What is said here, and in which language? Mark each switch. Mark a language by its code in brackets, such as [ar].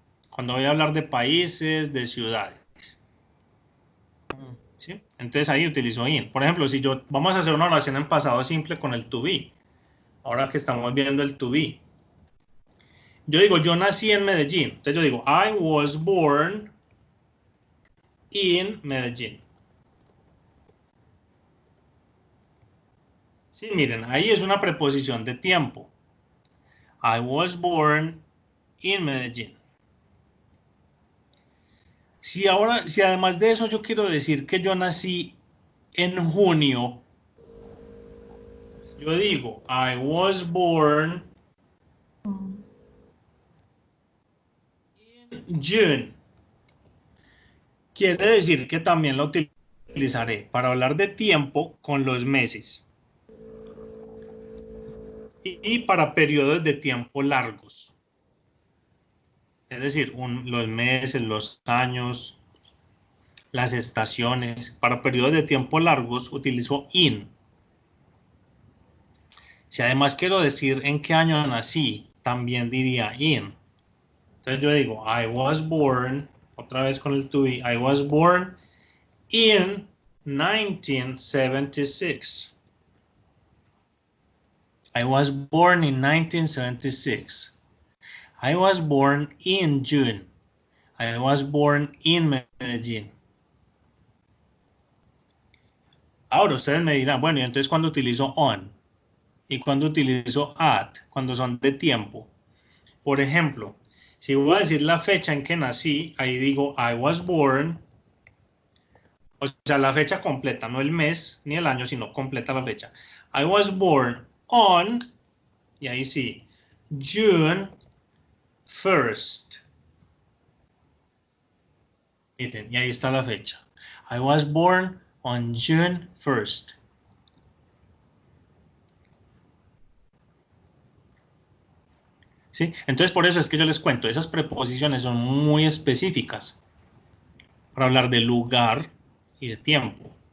[es] Cuando voy a hablar de países, de ciudades. ¿Sí? Entonces ahí utilizo in. Por ejemplo, si yo vamos a hacer una oración en pasado simple con el to be. Ahora que estamos viendo el to be. Yo digo, yo nací en Medellín. [en] Entonces yo digo, I was born in Medellín. [es] Sí, miren, ahí es una preposición de tiempo. [en] I was born in Medellín. [es] Si además de eso yo quiero decir que yo nací en junio, yo digo, [en] I was born in June. [es] Quiere decir que también lo utilizaré para hablar de tiempo con los meses y para periodos de tiempo largos. Es decir, los meses, los años, las estaciones. Para periodos de tiempo largos utilizo in. Si además quiero decir en qué año nací, también diría in. Entonces yo digo, [en] I was born, [es] otra vez con el [en] to be, I was born in 1976. I was born in 1976. I was born in June. I was born in Medellín. [es] Ahora ustedes me dirán, bueno, y entonces cuando utilizo on y cuando utilizo at, cuando son de tiempo. Por ejemplo, si voy a decir la fecha en que nací, ahí digo [en] I was born, [es] o sea, la fecha completa, no el mes ni el año, sino completa la fecha. [en] I was born on, [es] y ahí sí, [en] June 1st. [es] Miren, y ahí está la fecha. [en] I was born on June 1st. [es] ¿Sí? Entonces, por eso es que yo les cuento, esas preposiciones son muy específicas para hablar de lugar y de tiempo.